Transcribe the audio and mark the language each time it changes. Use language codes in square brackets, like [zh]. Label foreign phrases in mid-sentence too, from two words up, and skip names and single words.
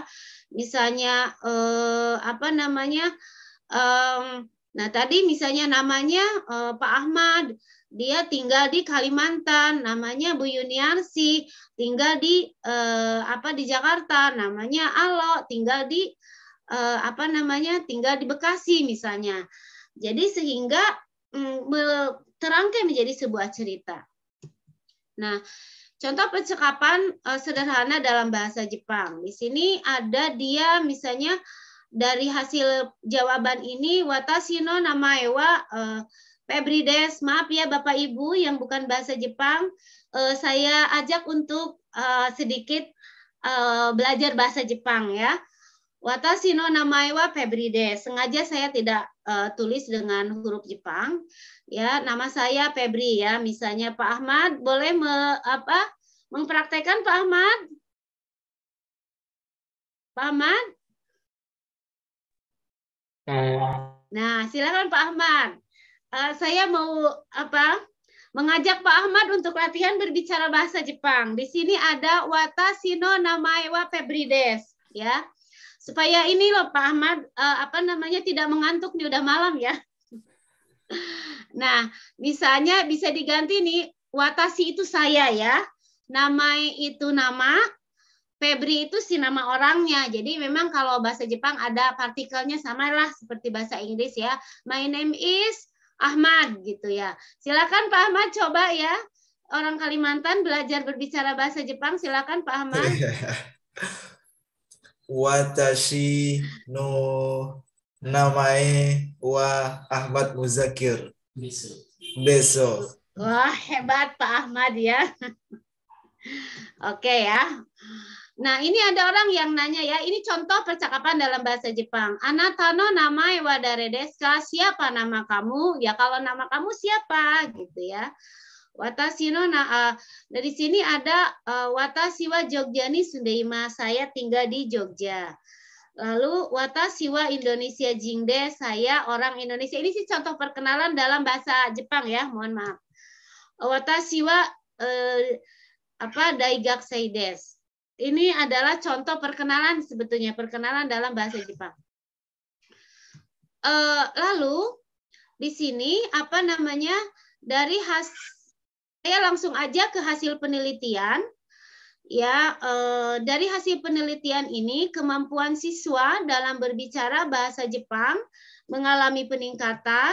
[id] Misalnya apa namanya, nah tadi misalnya namanya Pak Ahmad, dia tinggal di Kalimantan, namanya Bu Yuniarsi, tinggal di di Jakarta, namanya Alo, tinggal di tinggal di Bekasi misalnya. Jadi sehingga terangkai menjadi sebuah cerita. Nah, contoh percakapan sederhana dalam bahasa Jepang. Di sini ada dia misalnya dari hasil jawaban ini, [ja] 私の名前は Febri です, [id] maaf ya Bapak Ibu yang bukan bahasa Jepang, saya ajak untuk sedikit belajar bahasa Jepang ya. [ja] 私の名前は Febri です. [id] Sengaja saya tidak tulis dengan huruf Jepang. Ya, nama saya Febri ya. Misalnya Pak Ahmad, boleh mempraktekkan Pak Ahmad? Pak Ahmad? Nah, silakan Pak Ahmad. Saya mau mengajak Pak Ahmad untuk latihan berbicara bahasa Jepang. Di sini ada [ja] 私の名前は Febri です [id] ya. Supaya ini loh Pak Ahmad tidak mengantuk nih, udah malam ya. Nah, misalnya bisa diganti nih, watashi itu saya ya. Namae itu nama, Febri itu si nama orangnya. Jadi memang kalau bahasa Jepang ada partikelnya samalah seperti bahasa Inggris ya. [en] My name is Ahmad gitu ya. [id] Silakan Pak Ahmad coba ya. Orang Kalimantan belajar berbicara bahasa Jepang. Silakan Pak Ahmad. [ja] Watashi no namae wa Ahmad Muzakir. Beso. [id] Wah, hebat Pak Ahmad ya. Oke ya. Nah, ini ada orang yang nanya ya, ini contoh percakapan dalam bahasa Jepang. [ja] あなたの名前は誰ですか? [id] Siapa nama kamu? Ya kalau nama kamu siapa gitu ya. [ja] 私の [id] dari sini ada [ja] 私は Jogja に住んでいま, [id] saya tinggal di Jogja. Lalu [ja] watashi wa Indonesia jingde, [id] saya orang Indonesia. Ini sih contoh perkenalan dalam bahasa Jepang ya, mohon maaf. [ja] 私は大学生です. [id] Ini adalah contoh perkenalan sebetulnya, perkenalan dalam bahasa Jepang. Lalu di sini saya langsung aja ke hasil penelitian Ya, dari hasil penelitian ini, kemampuan siswa dalam berbicara bahasa Jepang mengalami peningkatan.